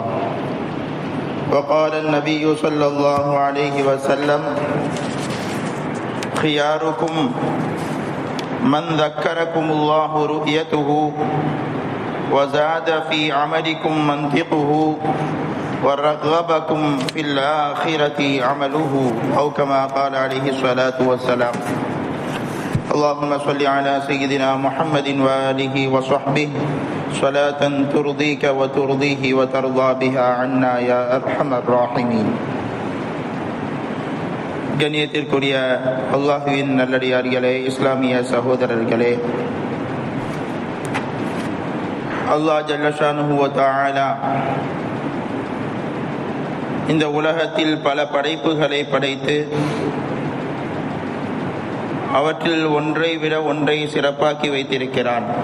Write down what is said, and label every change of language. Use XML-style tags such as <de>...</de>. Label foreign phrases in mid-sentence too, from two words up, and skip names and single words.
<ar>وقال النبي صلى الله عليه وسلم: خياركم من ذكركم الله رؤيته وزاد في عملكم منطقه ورغبكم في الآخرة عمله، أو كما قال عليه الصلاة والسلام. اللهم صل على سيدنا محمد وآله وصحبه صلاة ترضيك وترضيه وترضى بها عنا يا أرحم الراحمين.</ar> <ta>கண்ணியத்திற்குரிய அல்லாஹுவின் நல்லடியார்களே, இஸ்லாமிய சகோதரர்களே, அல்லாஹ்</ta> <ar>جل شأنه و تعالى</ar> <ta>இந்த உலகத்தில் பல படைப்புகளை படைத்து அவற்றில் ஒன்றை விட ஒன்றை சிறப்பாக்கி வைத்திருக்கிறான்.</ta>